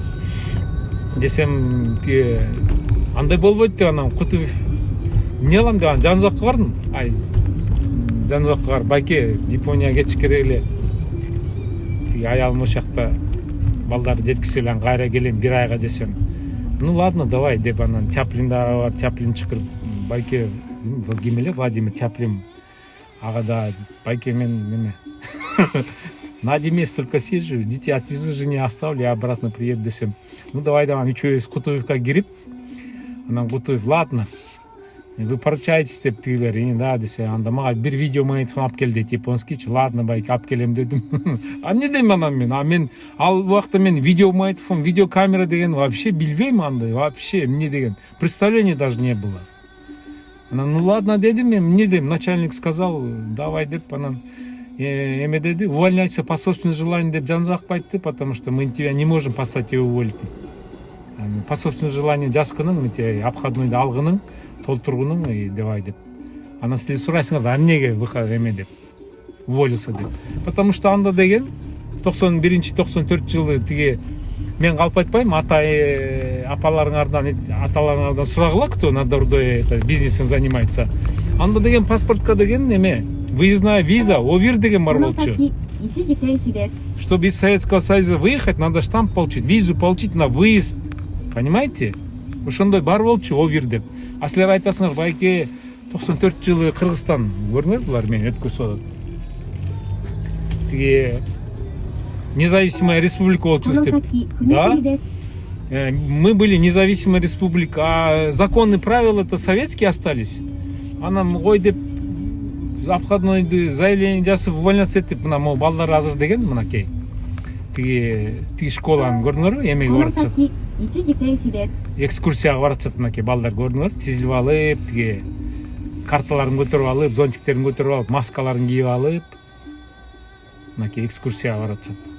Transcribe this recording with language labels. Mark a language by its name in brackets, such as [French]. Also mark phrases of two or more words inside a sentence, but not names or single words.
[Kyrgyz] Десем, тиги андай болбойт деп, анан Кутуев эмне кылам деп, анан Жанузакка бардым. Жанузакка барып, байке, Японияга кетиш керек эле. Тиги аялым ошакта балдарды жеткизе эле кайра келем бир айга десем. [Russian] Ну ладно, давай [Kyrgyz] деп, анан Тяплин дагы бар, Тяплин чакырып, байке, ким эле Владимир Тяплин. [Russian] Ага да, [Kyrgyz] байке мен неме [Russian] на месяц только съезжу, детей отвезу, жене оставлю, я обратно приеду десем. Ну давай, [Kyrgyz] үчөөбүз Кутуевка кирип, анан Кутуев, [Russian] ладно, вы поручаетесь [Kyrgyz] деп тигилер, да десе, анда мага бир видео магнитофон алып кел дейт, японскийчи. Ладно байке, алып келем дедим. А эмне дейм анан мен ал убакта мен видео магнитофон, видеокамера деген вообще билбейм андай, вообще эмне деген, [Russian] представления даже не было. [Kyrgyz] Анан ну ладно дедим, мен эмне дейм, [Russian] начальник сказал, давай [Kyrgyz] деп, анан эме деди, [Russian] увольняйся по собственному желанию [Kyrgyz] деп жаныбызга айтты, [Russian] потому что мы тебя не можем послать его уволить. По собственному желанию [Kyrgyz] жазгының, мынтип обходнойду алгының, толтургунуң давай деп. Анан силер сурайсыңар да эмнеге выход эме деп, уволился деп. Потому что анда деген 91-94 жылы тиги мен калп айтпайм, апаларыңардан, аталарыңардан сурагыла, [Russian] кто на дурдой бизнесом занимается. [Kyrgyz] Анда деген паспортка деген эме, [Russian] выездная виза, [Kyrgyz] ОВИР деген бар болчу. [Russian] Чтобы из Советского Союза выехать, надо штамп получить, визу получить на выезд. Понимаете? [Kyrgyz] Ошондой бар болчу ОВИР деп. А силер айтасыңар, байке 94 жылы Кыргызстан көрүңөр, булар мен өткөзүп. Тиги [Russian] независимая республика [Kyrgyz] болчу деп. [Russian] Да? Мы были независимая республика, а законы, правила-то советские остались. [Kyrgyz] Анан ой деп обходнойду заявление жасап увольняться этип, мына могу балдар азыр деген мынакей. Тиги школаны көрдүңөрбү, эмеге баратышат. Экскурсияга баратышат мынакей балдар, көрдүңөр, тизилип алып, тиги карталарын көтөрүп алып, зонтиктерин көтөрүп алып, маскаларын кийип алып, мынакей экскурсияга баратышат.